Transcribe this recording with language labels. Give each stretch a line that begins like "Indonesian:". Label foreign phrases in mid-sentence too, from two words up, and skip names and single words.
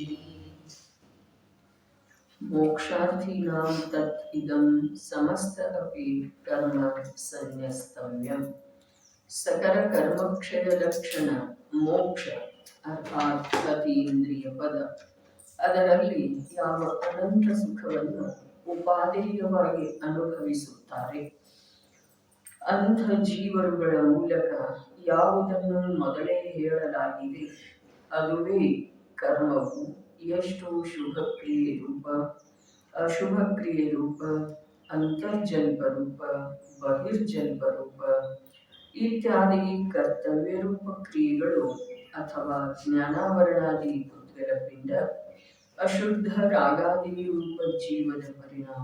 Sanskrit: मोक्षार्थीनां तत् इदं समस्त अपि कर्म संन्यस्तव्यम् सकल कर्मक्षय लक्षण मोक्ष अर्थात
Kannada: ಅತೀಂದ್ರಿಯ ಪದ. ಅದರಲ್ಲಿ ಯಾವ ಅನಂತ ಸುಖವನ್ನು ಉಪಾದೇಯವಾಗಿ ಅನುಭವಿಸುತ್ತಾರೆ ಅಂಥ ಜೀವರುಗಳ ಮೂಲಕ ಯಾವುದನ್ನು ಮೊದಲೇ ಹೇಳಲಾಗಿದೆ ಅದುವೇ ಕರ್ಮವು ಎಷ್ಟು ಶುಭ ಕ್ರಿಯೆ ರೂಪ, ಅಶುಭ ಕ್ರಿಯೆ ರೂಪ, ಅಂತರ್ಜಲ್ಪ ರೂಪ, ಬಹಿರ್ಜಲ್ಪ ರೂಪ ಇತ್ಯಾದಿ ಕರ್ತವ್ಯ ರೂಪ ಕ್ರಿಯೆಗಳು ಅಥವಾ ಜ್ಞಾನಾವರಣಾದಿ ಪುದ್ಗಲ ಪಿಂಡ, ಅಶುದ್ಧ ರಾಗಾದಿ ರೂಪ ಜೀವದ ಪರಿಣಾಮ.